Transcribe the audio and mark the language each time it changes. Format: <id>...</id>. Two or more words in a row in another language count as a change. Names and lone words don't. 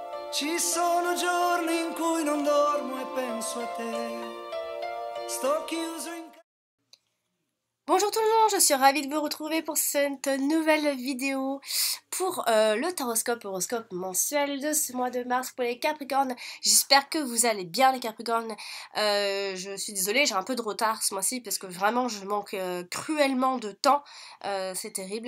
<it>Ci sono giorni in cui non dormo e penso a te. Sto chiuso in casa.</it> <fr>Bonjour tout le monde, je suis ravie de vous retrouver pour cette nouvelle vidéo pour le horoscope mensuel de ce mois de mars pour les Capricornes. J'espère que vous allez bien les Capricornes. Je suis désolée, j'ai un peu de retard ce mois-ci parce que vraiment je manque cruellement de temps, c'est terrible.</fr>